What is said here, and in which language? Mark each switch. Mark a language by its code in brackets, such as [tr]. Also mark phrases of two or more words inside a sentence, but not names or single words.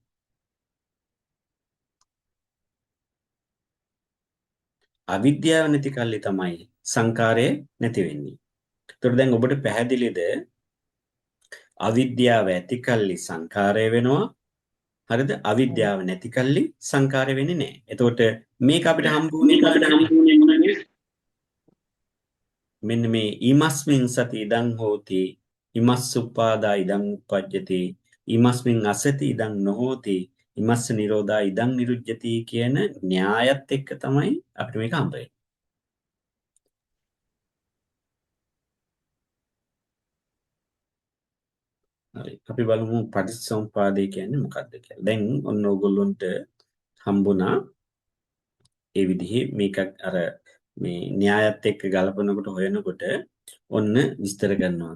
[si] අවිද්‍යාව නැති කල්ලි තමයි සංකාරය නැති වෙන්නේ. ඒකට දැන් ඔබට පැහැදිලිද අවිද්‍යාව ඇති කල්ලි සංකාරය වෙනවා. හරිද? අවිද්‍යාව නැති කල්ලි සංකාරය වෙන්නේ නැහැ. එතකොට මේක අපිට හම්බුනේ මෙන්න මේ [pi] ඊමස්මින් සති ඉදං හෝති ඉමස්ස උපාදා ඉදං උපජ්ජති ඊමස්මින් අසති ඉදං නොහෝති ඉමස්ස නිරෝධා ඉදං නිරුජ්ජති [si] කියන න්‍යායත් එක්ක තමයි අපිට මේක හම්බ වෙන්නේ. හරි. අපි බලමු පටිච්චසමුපාදය කියන්නේ මොකක්ද කියලා. දැන් ඔන්න ඕගොල්ලන්ට හම්බුණා ඒ විදිහේ මේක අර මේ න්‍යායත් එක්ක ගලපනකොට හොයනකොට ඔන්න විස්තර කරනවා.